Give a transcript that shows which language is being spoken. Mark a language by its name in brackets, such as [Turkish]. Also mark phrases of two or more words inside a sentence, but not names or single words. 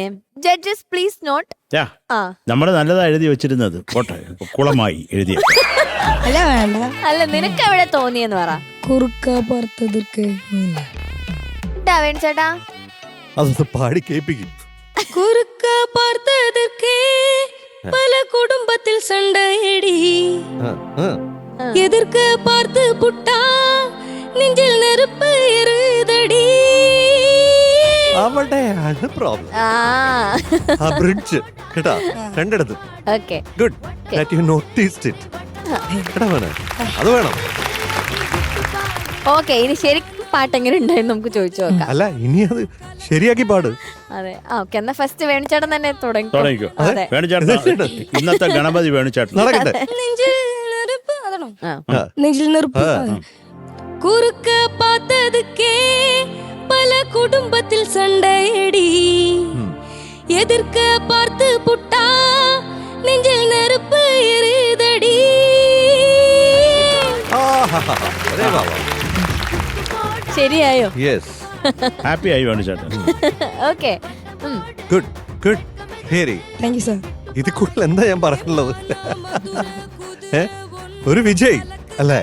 [English] judges please note. ആ [Malayalam] നമ്മള് നല്ലതാ എഴുതി വെച്ചിരുന്നത്. പോട്ടെ, കുളമായി എഴുതിയ. അല്ല വേണ്ട അല്ല നിനക്ക് എവിടെ തോന്നിയെന്ന് പറ. കുറുക്ക പുറത്തതിർക്ക് വേൺ ചേട്ടാ അതൊന്ന് പാടി കേൾപ്പിക്കും. [Tamil] കുറുക്ക பார்த்ததற்கு பல குடும்பத்தில் சண்டையடி எதிர்க்க பார்த்து புட்டா நெஞ்சில் நெருப்பு எரியுதடி [Malayalam] അവിടെയാണ് പ്രോബ്ലം. ആ ബ്രിഡ്ജ് കേട്ടാ രണ്ടിടത്തും. ഓക്കെ [English] good that you noticed it. [Malayalam] കേട്ടാ മോനെ, അത് വേണം. ഓക്കെ ഇനി ശരിക്കും പാട്ട് എങ്ങനെ ഉണ്ടായെന്ന് നമുക്ക് ചോദിച്ചു നോക്കാം. അല്ല ഇനി അത് ശരിയാക്കി പാട്. അതെ ഓക്കെ എന്നാ ഫസ്റ്റ് വേണിച്ചേട്ടൻ തന്നെ തുടങ്ങിക്കോ. അതെ വേണുചേട്ടൻ ഇന്നത്തെ ഗണപതി വേണുചേട്ടൻ. നടക്കട്ടെ. [Tamil] நெஞ்சில் நெருப்பு அதனோ [Malayalam] ആ. [Tamil] நெஞ்சில் நெருப்பு குறுக்க பார்த்ததுக்கே பல குடும்பத்தில் சண்டையடி எதிர்க்க பார்த்து புட்டா நெஞ்சில் நெருப்பு எரியுதடி [Malayalam] ശരിയായോ? യെസ് ഹാപ്പി ആയി വേണുചേട്ടൻ. ഓക്കെ [English] good good [Malayalam] ശരി. [English] thank you sir [Malayalam] ഇത് കൂടുതൽ എന്താ ഞാൻ പറയാനുള്ളത്? ഒരു വിജയ് അല്ലേ?